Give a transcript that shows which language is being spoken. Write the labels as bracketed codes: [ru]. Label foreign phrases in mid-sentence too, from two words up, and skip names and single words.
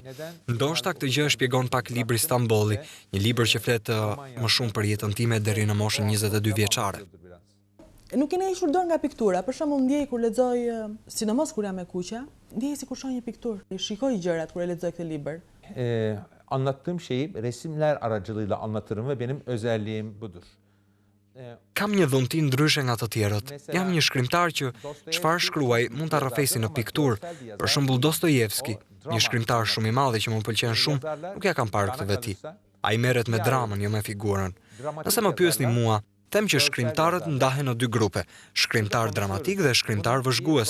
[sq] Ndoshta këtë gjë shpjegon pak libri Stambolli, një libër që flet më shumë për jetën time deri në moshën 22 vjeçare. Nuk keni hequr dorë nga piktura. Për shembull, ndjej kur lexoj, sidomos kur jam e kuqja, ndjej sikur shoh një pikturë. Shikoj gjërat kur e lexoj këtë libër. [tr] Anlattığım şeyi resimler aracılığıyla anlatırım ve benim özelliğim budur. [sq] Kam një dhunti ndryshe nga të tjerët. Jam një shkrimtar që çfarë shkruaj mund ta rrafesi në pikturë. Për shembull Dostojevski, një shkrimtar shumë i madh që më pëlqen shumë, nuk ja kam parë këtë veti. Ai merret me dramën, jo me figurën. Nëse më pyesni mua, them që shkrimtarët ndahen në dy grupe, shkrimtar dramatik dhe shkrimtar vëzhgues.